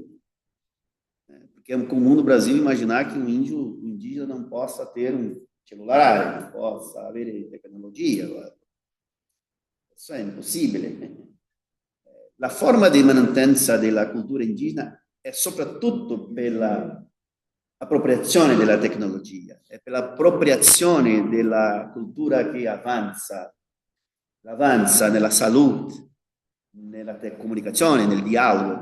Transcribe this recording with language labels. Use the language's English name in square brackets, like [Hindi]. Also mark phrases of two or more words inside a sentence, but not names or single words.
[Portuguese] Porque é comum no Brasil imaginar que um indígena não possa ter um celular, não possa haver tecnologia. [Italian] Isso è impossibile. La forma di mantenenza della cultura indigena è soprattutto per l'appropriazione della tecnologia, è per l'appropriazione della cultura che avanza nella salute, nella comunicazione, nel dialogo.